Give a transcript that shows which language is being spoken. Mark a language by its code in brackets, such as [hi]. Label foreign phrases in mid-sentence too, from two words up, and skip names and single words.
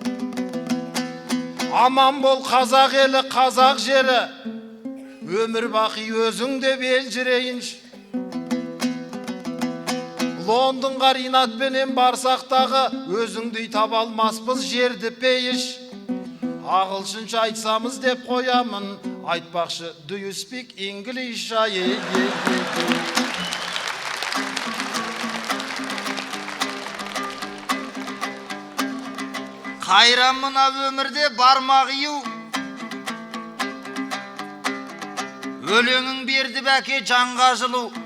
[kk] Аман бол қазақ елі, қазақ жері, өмір бақи өзің деп елжірейінші. Лондонға Ринатпенен барсақтағы, өзіңдей таба алмаспыз жерді пейіш. Ағылшынша айтсамыз деп қоямын, айтпақшы, [en] do you speak English? [kk] Қайран мына өмірде бармақ ию, өлеңің берді бәке жанға жылу.